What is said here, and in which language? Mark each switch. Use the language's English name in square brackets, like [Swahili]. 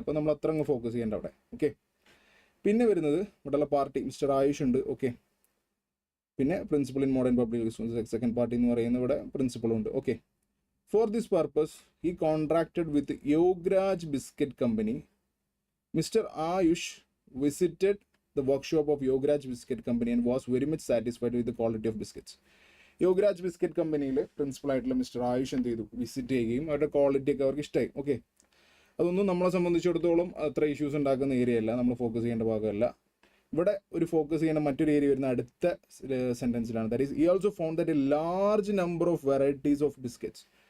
[Malayalam] അപ്പോൾ നമ്മൾ അത്ര അങ്ങ് ഫോക്കസ് ചെയ്യേണ്ട അവിടെ. ഓക്കെ, പിന്നെ വരുന്നത് ഇവിടെയുള്ള പാർട്ടി മിസ്റ്റർ ആയുഷ് ഉണ്ട്. ഓക്കെ, പിന്നെ principal in modern public school second party എന്ന് പറയുന്ന ഇവിടെ പ്രിൻസിപ്പളും ഉണ്ട്. [English] Okay, for this purpose he contracted with Yograj biscuit company. Mr. Ayush visited the workshop of Yograj Biscuit Company and was very much satisfied with the quality of biscuits. [Malayalam] Yograj biscuit കമ്പനിയിൽ principal ആയിട്ടുള്ള mister Ayush എന്ത് ചെയ്തു, visit ചെയ്യുകയും അവരുടെ quality ഒക്കെ അവർക്ക് ഇഷ്ടമായി. Okay, അതൊന്നും നമ്മളെ സംബന്ധിച്ചിടത്തോളം അത്ര ഇഷ്യൂസ് ഉണ്ടാക്കുന്ന ഏരിയ അല്ല, നമ്മൾ ഫോക്കസ് ചെയ്യേണ്ട ഭാഗമല്ല. ഇവിടെ ഒരു ഫോക്കസ് ചെയ്യേണ്ട മറ്റൊരു ഏരിയ വരുന്ന അടുത്ത സെൻറ്റൻസിലാണ്. [English] That is he also found that a large number of varieties of biscuits.